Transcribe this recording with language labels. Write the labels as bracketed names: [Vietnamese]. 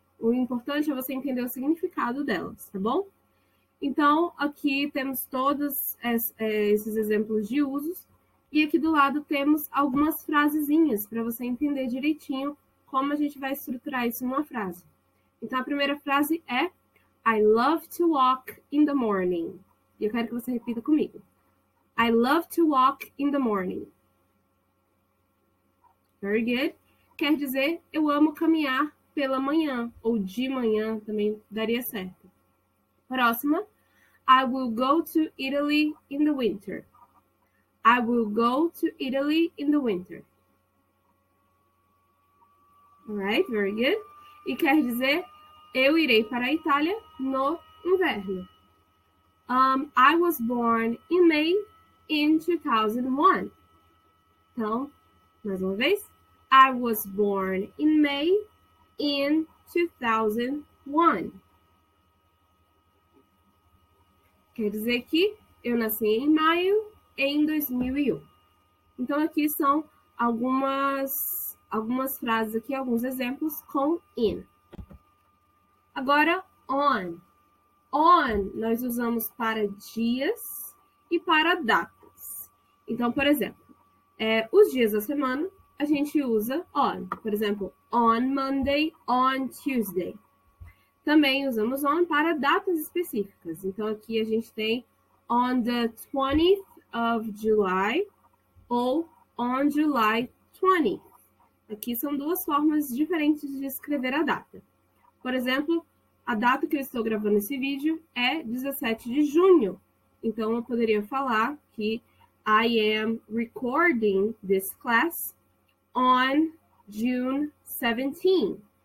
[Portuguese] O importante é você entender o significado delas, tá bom? Então, aqui temos todos esses exemplos de usos. E aqui do lado temos algumas frasezinhas para você entender direitinho como a gente vai estruturar isso numa frase. Então, a primeira frase é [English] I love to walk in the morning. [Portuguese] E eu quero que você repita comigo. [English] I love to walk in the morning. Very good. [Portuguese] Quer dizer, eu amo caminhar pela manhã, ou de manhã, também daria certo. Próxima. [English] I will go to Italy in the winter. I will go to Italy in the winter. Alright, very good. [Portuguese] E quer dizer, eu irei para a Itália no inverno. [English] I was born in May in 2001. [Portuguese] Então, mais uma vez. [English] I was born in May in 2001. [Portuguese] Quer dizer que eu nasci em maio em 2001. Então, aqui são algumas frases aqui, alguns exemplos com in. Agora, on. On nós usamos para dias e para datas. Então, por exemplo, os dias da semana a gente usa on. Por exemplo, [English] on Monday, on Tuesday. [Portuguese] Também usamos on para datas específicas. Então, aqui a gente tem [English] on the 20th of July [Portuguese] ou [English] on July 20th. [Portuguese] Aqui são 2 formas diferentes de escrever a data. Por exemplo, a data que eu estou gravando esse vídeo é 17 de junho. Então, eu poderia falar que [English] I am recording this class on June 17.